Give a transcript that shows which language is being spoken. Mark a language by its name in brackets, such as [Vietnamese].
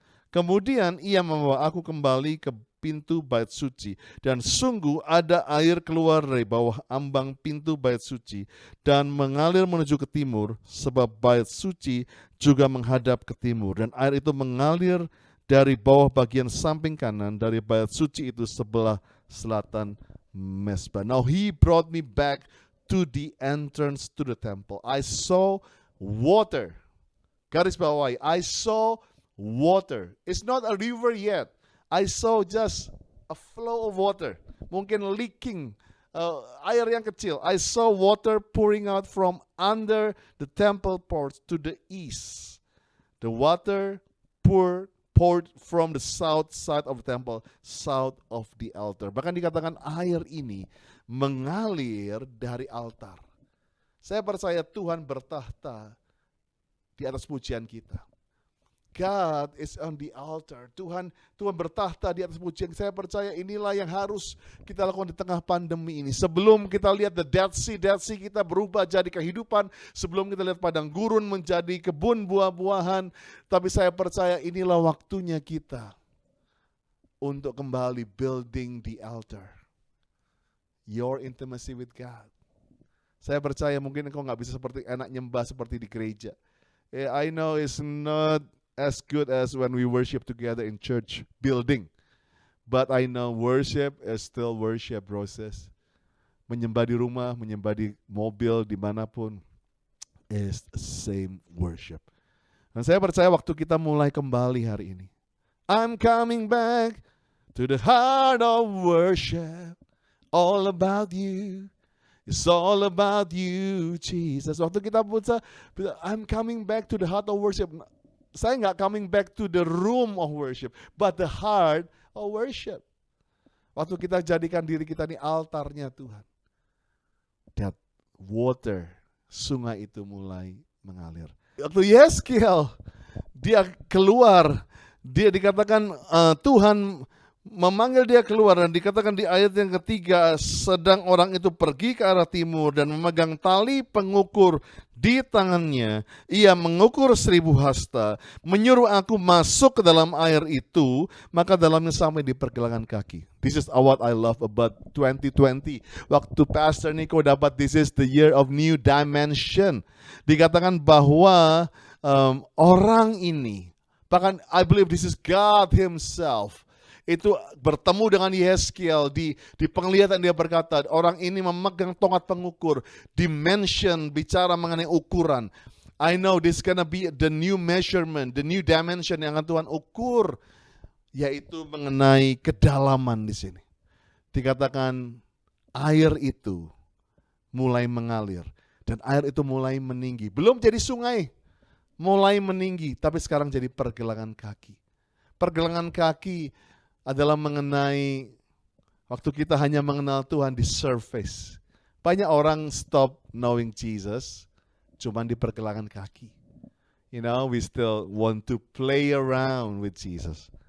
[Indonesian] Kemudian ia membawa aku kembali ke pintu bait suci, dan sungguh ada air keluar dari bawah ambang pintu bait suci dan mengalir menuju ke timur, sebab bait suci juga menghadap ke timur, dan air itu mengalir dari bawah bagian samping kanan dari bait suci itu sebelah selatan mesbah. [English] Now he brought me back to the entrance to the temple. I saw water. [Indonesian] Garis bawahi, [English] I saw water. It's not a river yet. I saw just a flow of water. [Indonesian] Mungkin leaking, air yang kecil. [English] I saw water pouring out from under the temple porch to the east. The water poured from the south side of the temple, south of the altar. [Indonesian] Bahkan dikatakan air ini mengalir dari altar. Saya percaya Tuhan bertahta di atas pujian kita. [English] God is on the altar. [Indonesian] Tuhan bertahta di atas pujian. Saya percaya inilah yang harus kita lakukan di tengah pandemi ini. Sebelum kita lihat the Dead Sea kita berubah jadi kehidupan. Sebelum kita lihat padang gurun menjadi kebun buah-buahan. Tapi saya percaya inilah waktunya kita untuk kembali [English] building the altar. Your intimacy with God. [Indonesian] Saya percaya mungkin engkau gak bisa seperti enak nyembah seperti di gereja. [English] I know it's not as good as when we worship together in church building. But I know worship is still worship, process. [Indonesian] Menyembah di rumah, menyembah di mobil, dimanapun, [English] is the same worship. [Indonesian] Dan saya percaya waktu kita mulai kembali hari ini. [English] I'm coming back to the heart of worship. All about you. It's all about you, Jesus. [Indonesian] Waktu kita puasa, [English] I'm coming back to the heart of worship. [Indonesian] Saya nggak [English] coming back to the room of worship, but the heart of worship. [Indonesian] Waktu kita jadikan diri kita ini altarnya Tuhan. [English] That water, [Indonesian] sungai itu mulai mengalir. Waktu Yeskiel, dia keluar, dia dikatakan Tuhan memanggil dia keluar, dan dikatakan di ayat yang ketiga, sedang orang itu pergi ke arah timur dan memegang tali pengukur di tangannya, ia mengukur 1000 hasta, menyuruh aku masuk ke dalam air itu, maka dalamnya sampai di pergelangan kaki. [English] This is what I love about 2020. [Indonesian] Waktu Pastor Nico dapat [English] this is the year of new dimension. [Indonesian] Dikatakan bahwa orang ini, bahkan [English] I believe this is God himself, [Indonesian] itu bertemu dengan Yeskiel di penglihatan, dia berkata orang ini memegang tongkat pengukur, dimension, bicara mengenai ukuran. [English] I know this gonna be the new measurement, the new dimension [Indonesian] yang akan Tuhan ukur, yaitu mengenai kedalaman di sini. Dikatakan air itu mulai mengalir dan air itu mulai meninggi, belum jadi sungai, mulai meninggi, tapi sekarang jadi pergelangan kaki. Pergelangan kaki adalah mengenai waktu kita hanya mengenal Tuhan di surface. Banyak orang [English] stop knowing Jesus [Indonesian] cuman di pergelangan kaki. [English] You know, we still want to play around with Jesus.